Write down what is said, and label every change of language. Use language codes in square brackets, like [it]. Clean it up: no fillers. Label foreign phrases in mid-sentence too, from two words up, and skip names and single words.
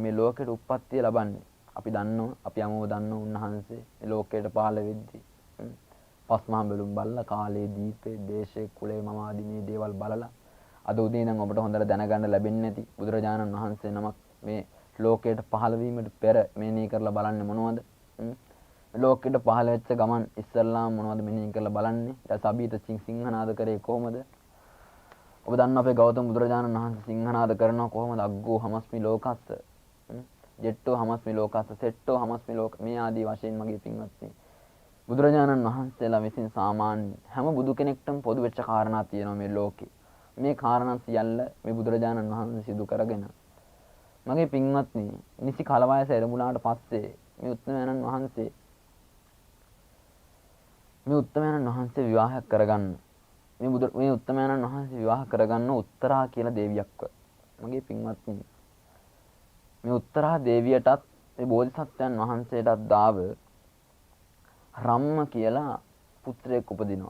[si] මේ ලෝකයට උප්පත්තිය ලබන්නේ අපි දන්නවා, අපි යමෝ දන්නවා උන්වහන්සේ මේ ලෝකයට පහළ වෙද්දී පස්මහා බැලුම් බලලා කාලේ දීපේ දේශේ කුලේ මම ආදී මේ දේවල් බලලා අද උදේ ඉඳන් ඔබට හොඳට දැනගන්න ලැබෙන්නේ නැති බුදුරජාණන් වහන්සේ නමක් මේ ලෝකයට පහළ වීමට පෙර මෙනෙහි කරලා බලන්නේ මොනවද? ලෝකෙට පහළ වෙච්ච ගමන් ඉස්සල්ලාම මොනවද මෙනෙහි කරලා බලන්නේ? ඊට සබීත සිංහනාද කරේ කොහොමද? ඔබ දන්න අපේ ගෞතම බුදුරජාණන් වහන්සේ සිංහනාද කරනවා කොහොමද? [pi] අග්ගෝ හමස්මි ලෝකස්ස, ජෙට්ටෝ හමස්මි ලෝකස්ස, සෙට්ටෝ හමස්මි ලෝක [si] මේ ආදී වශයෙන් මගේ පින්වත්නි බුදුරජාණන් වහන්සේලා විසින් සාමාන්‍ය හැම බුදු කෙනෙක්ටම පොදු වෙච්ච කාරණා තියෙනවා මේ ලෝකේ. මේ කාරණා සියල්ල මේ බුදුරජාණන් වහන්සේ සිදු කරගෙන මගේ පින්වත්නි නිසි කලවයස එළඹුණාට පස්සේ මේ උත්තමයන්න් වහන්සේ විවාහයක් කරගන්න මේ උත්තමයන්න් වහන්සේ විවාහ කරගන්න උත්තරා කියලා දේවියක්ව මගේ පින්වත්නි මේ උත්තරා දේවියටත් මේ බෝධිසත්වයන් වහන්සේටත් දාව රම්ම කියලා පුත්‍රයෙක් උපදිනවා.